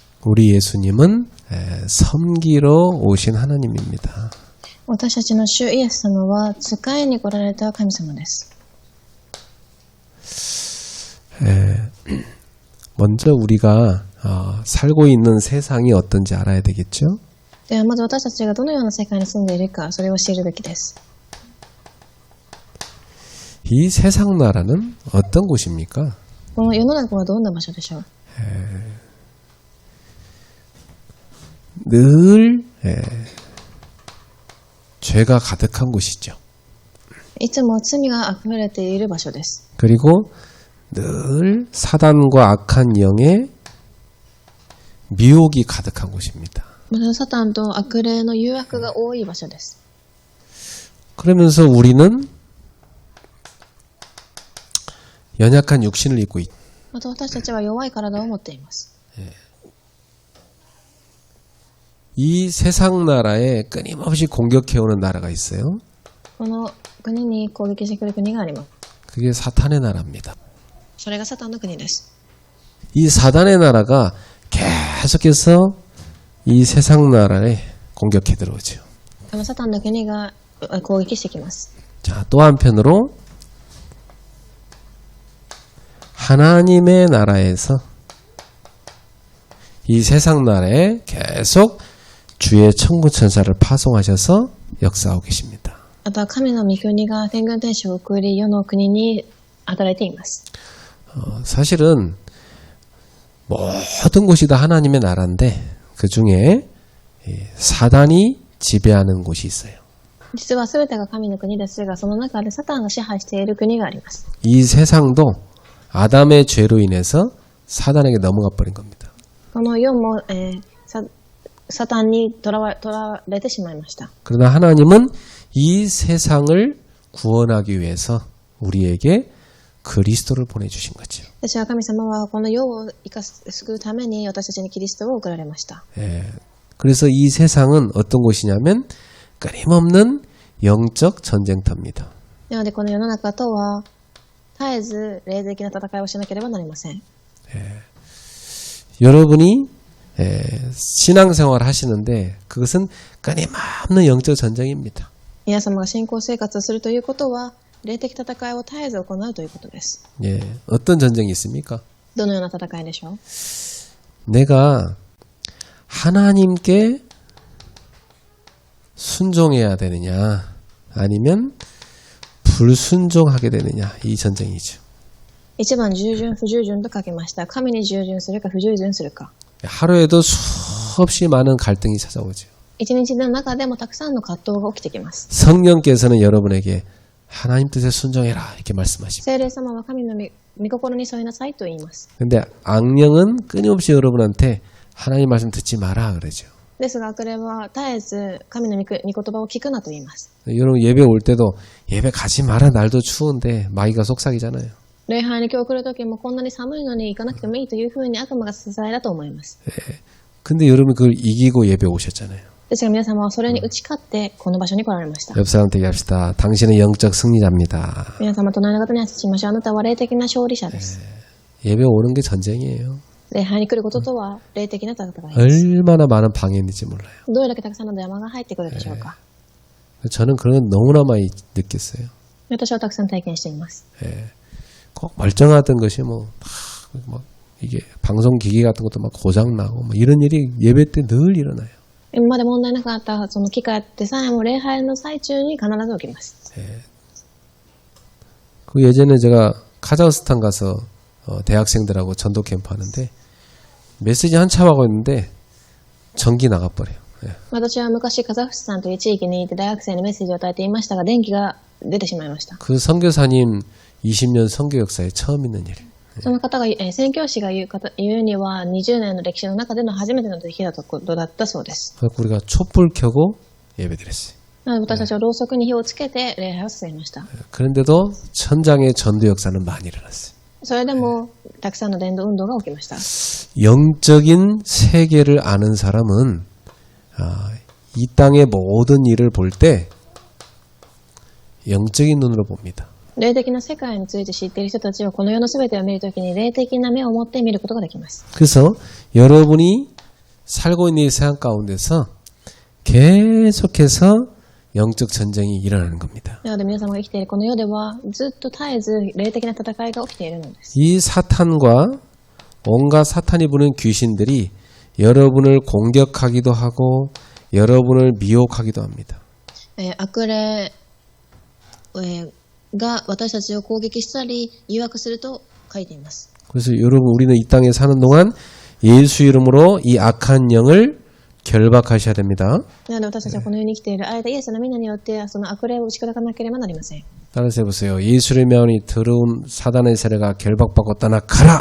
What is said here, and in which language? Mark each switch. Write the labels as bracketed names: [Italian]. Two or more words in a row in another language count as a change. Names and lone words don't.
[Korean] 우리 예수님은 섬기러 오신 하나님입니다. [Japanese] 私たちの主イエス様は使いに来られた神様です。 [Korean] 먼저 우리가 살고 있는 세상이 어떤지 알아야 되겠죠? [Japanese] ではまず私たちがどのような世界に住んでいるか、それを知るべきです。 [Korean] 이 세상 나라는 어떤 곳입니까? [Japanese] この世の中はどんな場所でしょう。 [Korean] 늘 죄가 가득한 곳이죠. [Japanese] いつも罪があふれている場所です。 [Korean] 그리고 늘 사단과 악한 영의 미혹이 가득한 곳입니다. [Japanese] またサタンと悪霊の誘惑が多い場所です。 [Korean] 그러면서 우리는 연약한 육신을 입고 있다. [Japanese] また私たちは弱い体を持っています。 [Korean] 이 세상 나라에 끊임없이 공격해오는 나라가 있어요. [Japanese] この国に攻撃してくる国があります。 [Korean] 그게 사탄의 나라입니다. [Japanese] それがサタンの国です。 [Korean] 이 사단의 나라가 계속해서 이 세상 나라에 공격해 들어오죠. [Japanese] このサタンの国が攻撃してきます。 [Korean] 자, 또 한편으로 하나님의 나라에서 이 세상 나라에 계속 주의 천군천사를 파송하셔서 역사하고 계십니다. [Japanese] あとは神の御国が天軍天使を送り世の国に働いています。 [Korean] 사실은 모든 곳이 다 하나님의 나라인데 그 중에 사단이 지배하는 곳이 있어요. [Japanese] 実は全てが神の国ですが、その中でサタンが支配している国があります。 [Korean] 이 세상도 아담의 죄로 인해서 사단에게 넘어가 버린 겁니다. [Japanese] この世も、サタンにとらわれてしまいました。 [Korean] 그러나 하나님은 이 세상을 구원하기 위해서 우리에게 그리스도를 보내주신 거죠. [Japanese] 私は神様はこの世を救うために私たちにキリストを送られました。 [Korean] 그래서 이 세상은 어떤 곳이냐면 끊임없는 영적 전쟁터입니다. [Japanese] なのでこの世の中とは絶えず霊的な戦いをしなければなりません。 [Korean] 여러분이 신앙생활을 하시는데 그것은 끊임없는 영적 전쟁입니다. [Japanese] 皆様が信仰生活をするということは霊的戦いを絶えず行うということです。 [Korean] 어떤 전쟁이 있습니까? [Japanese] どのような戦いでしょう。 [Korean] 내가 하나님께 순종해야 되느냐 아니면 불순종하게 되느냐 이 전쟁이죠. [Japanese] 一番従順不従順と書きました。神に従順するか不従順するか。 [Korean] 하루에도 수없이 많은 갈등이 찾아오죠. [Japanese] 一日の中でもたくさんの葛藤が起きてきます。 [Korean] 성령께서는 여러분에게 하나님 뜻에 순종해라 이렇게 말씀하십니다. [Japanese] 聖霊様は神の御心に添いなさいと言います。 [Korean] 근데 악령은 끊임없이 여러분한테 하나님 말씀 듣지 마라 그러죠. [Japanese] ですが悪霊は絶えず神の御言葉を聞くなと言います。 [Korean] 여러분 예배 올 때도 예배 가지 마라 날도 추운데 마귀가 속삭이잖아요. [Japanese] 礼拝に今日来る時もこんなに寒いのに行かなくてもいいというふうに悪魔が支えだと思います。 [Korean] 근데 여러분 그걸 이기고 예배 오셨잖아요. [Japanese] ですが皆様はそれに打ち勝ってこの場所に来られました。 [Korean] 옆 사람한테 얘기합시다. 당신은 영적 승리자입니다. [Japanese] 皆様隣の方に挨拶しましょう。あなたは霊的な勝利者です。 [Korean] 예배 오는 게 전쟁이에요. [Japanese] 礼拝に来ることとは霊的な戦いです。 [Korean] 얼마나 많은 방해인지 몰라요. [Japanese] どれだけたくさんの山が入ってくるでしょうか。 [Korean] 저는 그런 건 너무나 많이 느꼈어요. [Japanese] 私はたくさん体験しています。 [Korean] 꼭 멀쩡하던 것이 막 이게 방송 기기 같은 것도 막 고장 나고 뭐 이런 일이 예배 때 늘 일어나요. [Japanese] 今まで問題なかったその機会でさえも礼拝の最中に必ず起きます。 [Korean] 그 예전에 제가 카자흐스탄 가서 대학생들하고 전도 캠프 하는데 메시지 한참 하고 있는데 전기 나가버려요. [Japanese] 私は昔カザフスタンという地域にいて大学生にメッセージを与えていましたが電気が出てしまいました。 [Korean] 그 선교사님 20년 선교 역사에 처음 있는 일. [Japanese] その方が宣教師が言うには20年の歴史の中での初めての出来事だったそうです。 [Korean] 우리가 촛불 켜고 예배드렸어요. [Japanese] なので私たちはろうそくに火をつけて礼拝を進めました。 [Korean] 그런데도 천장의 전도 역사는 많이 일어났어요. [Japanese] それでもたくさんの伝道運動が起きました。 [Korean] 영적인 세계를 아는 사람은 이 땅의 모든 일을 볼 때 영적인 눈으로 봅니다. [Japanese] 霊的な世界について知っている人たちはこの世の全てを見るときに霊的な目を持って見ることができます。 [Korean] 그래서 여러분이 살고 있는 이 세상 가운데서 계속해서 영적 전쟁이 일어나는 겁니다. [Japanese] なので皆様が生きているこの世ではずっと絶えず霊的な戦いが起きているのです。 [Korean] 이 사탄과 온갖 사탄이 부는 귀신들이 여러분을 공격하기도 하고 여러분을 미혹하기도 합니다. [Japanese] 悪霊、が私たちを攻撃したり誘惑すると書いています。 [Korean] 그래서 여러분 우리는 이 땅에 사는 동안 예수 이름으로 이 악한 영을 결박하셔야 됩니다. [Japanese] なので私たちはこの世に生きている間、イエスの皆によってその悪霊を打ち砕かなければなりません。 [Korean] 따라서 해보세요. 예수의 명이 들어온 사단의 세례가 결박받고 떠나가라.